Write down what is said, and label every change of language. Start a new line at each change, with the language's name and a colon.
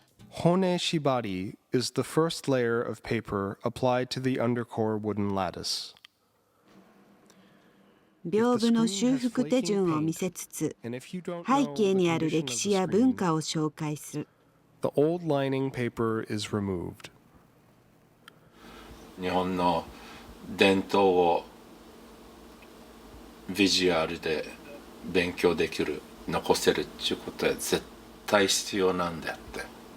English: Hone shibari is the first layer of paper applied to the undercore wooden lattice.
Japanese: 屏風の修復手順を見せつつ、背景にある歴史や文化を紹介する。
English: The old lining paper is removed.
Japanese: 日本の伝統をビジュアルで勉強できる、残せるっていうことは絶対必要なんだって。